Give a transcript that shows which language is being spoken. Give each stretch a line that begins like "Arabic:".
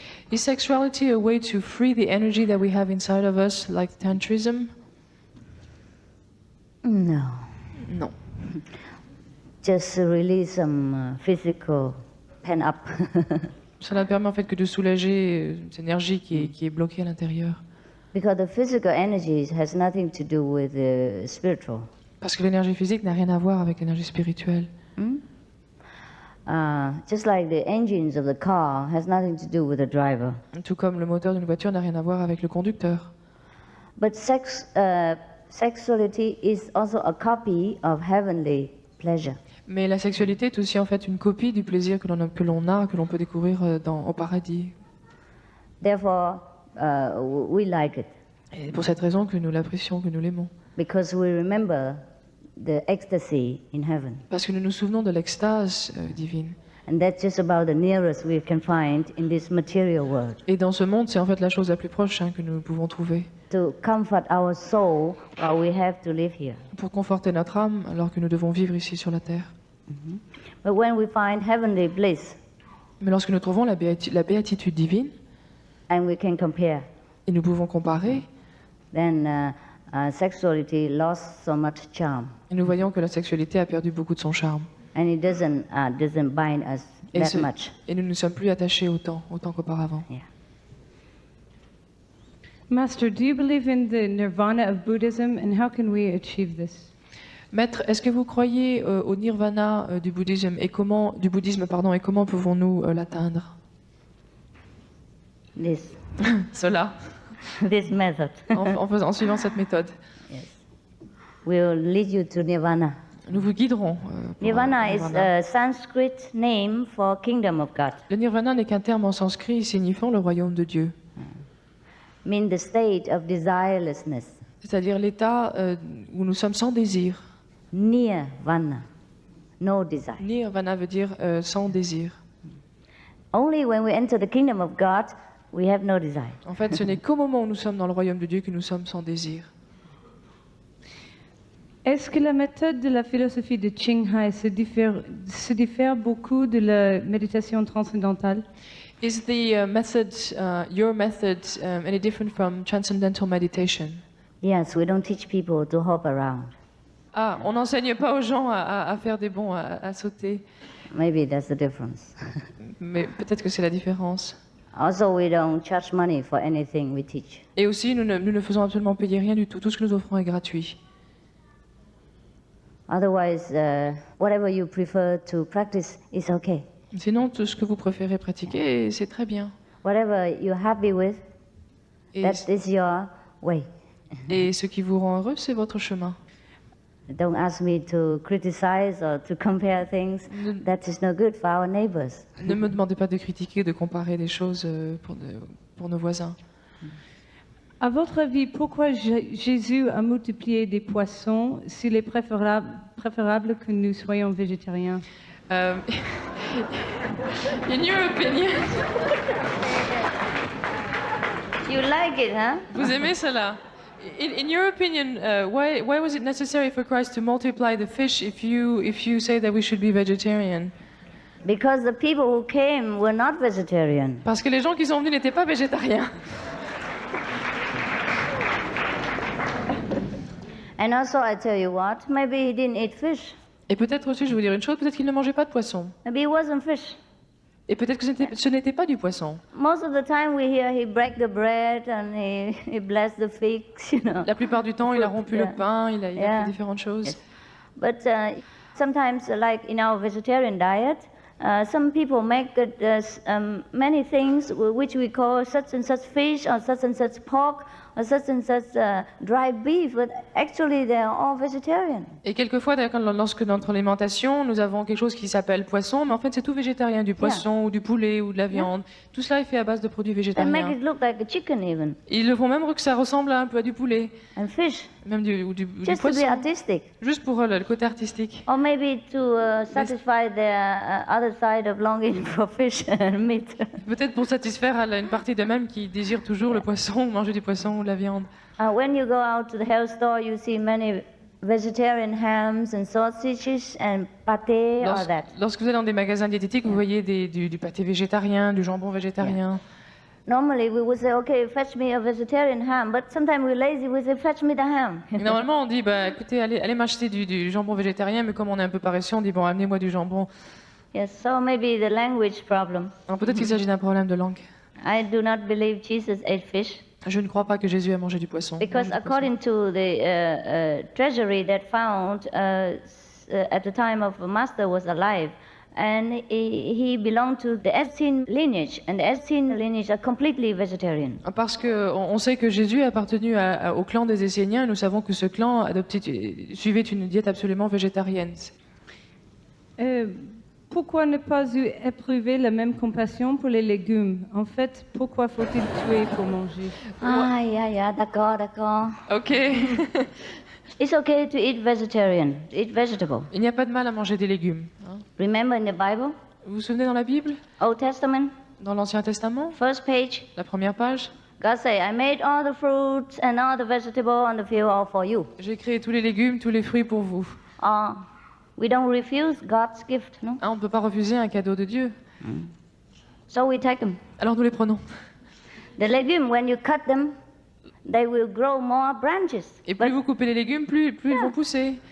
English: Is sexuality a way to free the energy that we have inside of us, like tantrism? No,
French: Non.
English: just release some physical pen up.
French: Cela ne permet en fait que de soulager cette énergie qui est bloquée à l'intérieur.
English: Because the physical energy has nothing to do with the spiritual.
French: Parce que l'énergie physique n'a rien à voir avec l'énergie spirituelle.
English: Just like the engines of the car has nothing to do with the driver.
French: Tout comme le moteur d'une voiture n'a rien à voir avec le conducteur.
English: But sexuality is also a copy of heavenly pleasure.
French: Mais la sexualité est aussi en fait une copie du plaisir que l'on peut découvrir au paradis.
English: Therefore, we like it
French: Et pour cette raison que nous l'apprécions, que nous l'aimons.
English: because we remember the ecstasy in heaven.
French: Parce que nous nous souvenons de l'extase divine.
English: And that's just about the nearest we can find in this material world.
French: Et dans ce monde, c'est en fait la chose la plus proche que nous pouvons trouver.
English: To comfort our soul while we have to live here.
French: Pour conforter notre âme alors que nous devons vivre ici sur la terre.
English: But when we find heavenly bliss
French: Mais lorsque nous trouvons la béatitude divine,
English: and we can compare,
French: et nous pouvons comparer,
English: then sexuality lost so much charm.
French: et nous voyons que la sexualité a perdu beaucoup de son charme.
English: And it doesn't bind us
French: Et,
English: that much.
French: et nous ne nous sommes plus attachés autant qu'auparavant.
English: Yeah. Master, do you believe in the nirvana of Buddhism and how can we achieve this?
French: Maître, est-ce que vous croyez au nirvana du bouddhisme et comment pouvons-nous l'atteindre?
English: This
French: Cela,
English: this method
French: en suivant cette méthode.
English: will lead you to nirvana.
French: Nous vous guiderons. Pour
English: Nirvana is
French: nirvana.
English: a Sanskrit name for kingdom of God.
French: Le nirvana n'est qu'un terme en sanskrit signifiant le royaume de Dieu,
English: Mean the state of desirelessness.
French: c'est-à-dire l'état où nous sommes sans désir.
English: Nirvana, no desire.
French: Nirvana veut dire sans désir.
English: Only when we enter the kingdom of God, we have no desire.
French: En fait, ce n'est qu'au moment où nous sommes dans le royaume de Dieu que nous sommes sans désir. Est-ce que la méthode de la philosophie de Qinghai se diffère beaucoup de la méditation transcendantale?
English: Is the method, your method, any different from transcendental meditation? Yes, we don't teach people to hop around.
French: Ah, on n'enseigne pas aux gens à faire des bonds, à sauter.
English: Maybe that's the difference.
French: Mais peut-être que c'est la différence.
English: Also, we don't charge money for anything we teach.
French: Et aussi, nous ne faisons absolument payer rien du tout. Tout ce que nous offrons est gratuit.
English: Otherwise, whatever you prefer to practice is okay.
French: Sinon, tout ce que vous préférez pratiquer, c'est très bien.
English: Whatever you're happy with,
French: Et,
English: that is your way.
French: et ce qui vous rend heureux, c'est votre chemin.
English: Don't ask me to criticize or to compare things. That is no good for our neighbors.
French: Ne me demandez pas de critiquer, de comparer des choses pour nos voisins. À votre avis, pourquoi Jésus a multiplié des poissons s'il est préférable que nous soyons végétariens?
English: In your opinion, You like it, huh?
French: vous aimez cela?
English: In your opinion, why was it necessary for Christ to multiply the fish if you say that we should be vegetarian? Because the people who came were not vegetarian.
French: Parce que les gens qui sont venus n'étaient pas végétariens.
English: And also, I tell you what, maybe he didn't eat fish.
French: Et peut-être aussi, je vais vous dire une chose, peut-être qu'ils ne mangeaient pas de poisson.
English: Maybe it wasn't fish.
French: Et peut-être que ce n'était pas du poisson.
English: Most of the time we hear he break the bread and he blessed the figs, you know.
French: La plupart du temps, il a rompu le
English: Yeah.
French: pain, il a
English: Yeah.
French: fait différentes choses.
English: Yes. But sometimes, like in our vegetarian diet, some people make many things which we call such and such fish or such and such pork or such and such dry beef, but actually they are all vegetarian.
French: Et quelquefois, d'ailleurs, lorsque dans notre alimentation, nous avons quelque chose qui s'appelle poisson, mais en fait, c'est tout végétarien, du poisson ou du poulet ou de la viande. Tout cela est fait à base de produits
English: They make
French: végétariens.
English: it look like a chicken even,
French: Ils le font même que ça ressemble un peu à du poulet,
English: and fish,
French: même du
English: just to be
French: poisson,
English: artistic.
French: juste pour le côté artistique.
English: Or maybe to satisfy their other side of longing for fish and meat.
French: Peut-être pour satisfaire une partie d'eux-mêmes qui désire toujours le poisson, manger du poisson ou de la viande.
English: When you go out to the health store, you see many vegetarian hams and sausages and pâté, all that.
French: Lorsque vous allez dans des magasins diététiques, vous voyez du pâté végétarien, du jambon végétarien.
English: Normally, we would say, okay, fetch me a vegetarian ham, but sometimes we're lazy, we say, fetch me the ham.
French: Et normalement, on dit, bah, écoutez, allez m'acheter du jambon végétarien, mais comme on est un peu paresseux, on dit, bon, amenez-moi du jambon.
English: Yes, so maybe the language problem.
French: Alors peut-être qu'il s'agit d'un problème de langue.
English: I do not believe Jesus ate fish,
French: Je ne crois pas que Jésus a mangé du poisson.
English: because according to the treasury that found at the time of the master was alive, and he belonged to the Essene lineage, and the Essene lineage are completely vegetarian.
French: Parce qu'on sait que Jésus a appartenu au clan des Esséniens, et nous savons que ce clan suivait une diète absolument végétarienne. Pourquoi ne pas éprouver la même compassion pour les légumes? En fait, pourquoi faut-il tuer pour manger? Ah, yeah, d'accord.
English: Ok. It's okay to eat vegetarian, to eat vegetable.
French: Il n'y a pas de mal à manger des légumes. Hein.
English: Remember in the Bible,
French: Vous vous souvenez dans la Bible,
English: Old Testament,
French: dans l'Ancien Testament,
English: first page,
French: la première page,
English: God say, I made all the fruits and all the vegetables on the field all for you.
French: j'ai créé tous les légumes, tous les fruits pour vous.
English: We don't refuse God's gift, no?
French: Hein, on ne peut pas refuser un cadeau de Dieu.
English: So we take them.
French: Alors nous les prenons.
English: The legume, when you cut them, they will grow more branches.
French: Et plus vous coupez les légumes, plus ils vont pousser.